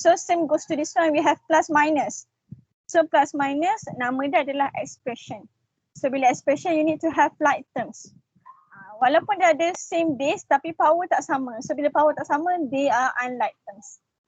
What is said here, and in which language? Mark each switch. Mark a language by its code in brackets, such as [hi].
[en] So same goes to this one, we have plus minus. [ms] So plus minus, nama dia adalah expression. [en] So [ms] bila [en] expression, you need to have like terms. [ms] Walaupun dia ada same base tapi power tak sama. [en] So [ms] bila [en] power [ms] tak sama, [en] they are unlike terms.